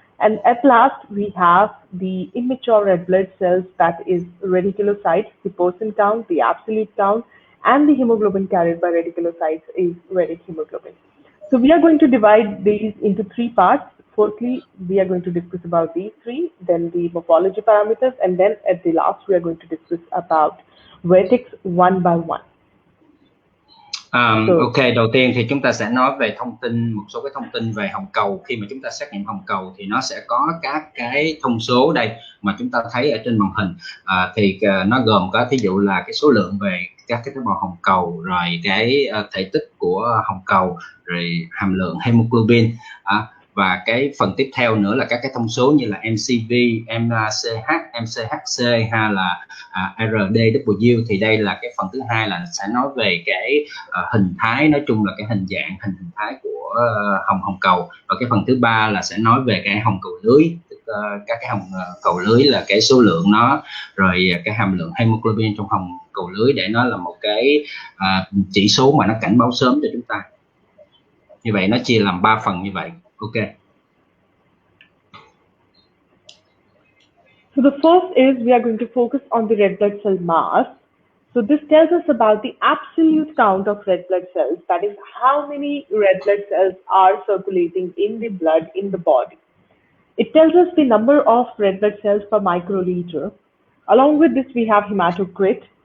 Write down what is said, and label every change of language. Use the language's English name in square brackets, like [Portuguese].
[English] And at last, we have the immature red blood cells, that is reticulocytes, the percent count, the absolute count, and the hemoglobin carried by reticulocytes is red hemoglobin. So we are going to divide these into 3 parts. Firstly, we are going to discuss about these 3, then the morphology parameters, and then at the last, we are going to discuss about vertex one by one. [Vietnamese] Ok, đầu tiên thì chúng ta sẽ nói về một số cái thông tin về hồng cầu. Khi mà chúng ta xét nghiệm hồng cầu thì nó sẽ có các cái thông số đây mà chúng ta thấy ở trên màn hình. Thì nó gồm có thí dụ là cái số lượng về các cái tế bào hồng cầu, rồi cái thể tích của hồng cầu, rồi hàm lượng hemoglobin. Và cái phần tiếp theo nữa là các cái thông số như là MCV, MCH, MCHC hay là RDW. Thì đây là cái phần thứ hai, là sẽ nói về cái hình thái, nói chung là cái hình thái của hồng cầu. Và cái phần thứ ba là sẽ nói về cái hồng cầu lưới, các cái hồng cầu lưới là cái số lượng nó, rồi cái hàm lượng hemoglobin trong hồng cầu lưới, để nó là một cái chỉ số mà nó cảnh báo sớm cho chúng ta. Như vậy nó chia làm 3 phần như vậy. Okay. [English] So the first is we are going to focus on the red blood cell mass. So this tells us about the absolute count of red blood cells, that is how many red blood cells are circulating in the blood in the body. It tells us the number of red blood cells per microliter. Along with this, we have hematocrit.